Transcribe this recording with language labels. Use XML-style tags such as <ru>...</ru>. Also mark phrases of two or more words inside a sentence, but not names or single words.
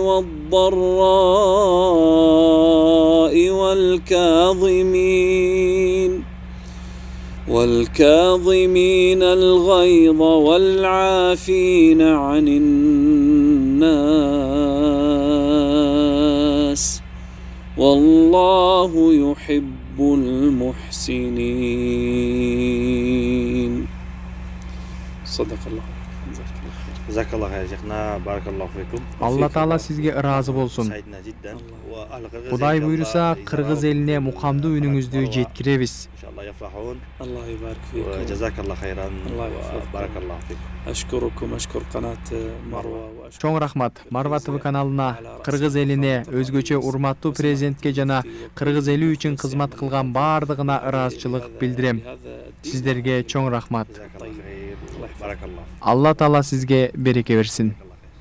<ar>والضراء والكاظمين الغيظ والعافين عن الناس والله يحب المحسنين. صدق الله. جزاك الله خير شيخنا، بارك الله فيكم.</ar> <ky>Алла Таала сизге ыраазы болсун. Кудай буйруса, Кыргыз элине мукамдуу үнүңүздү жеткиребиз.</ky> <ar>الله يبارك فيكم. وجزاك الله خيرا وبارك الله فيكم. أشكركم، أشكر قناة مروة.</ar> <ky>Чоң рахмат Марва ТВ каналына, Кыргыз элине, өзгөчө урматтуу президентке жана Кыргыз эли үчүн кызмат кылган баардыгына ыраазычылык билдирем. Сиздерге чоң рахмат. Алла Таала сизге береке берсин.</ky>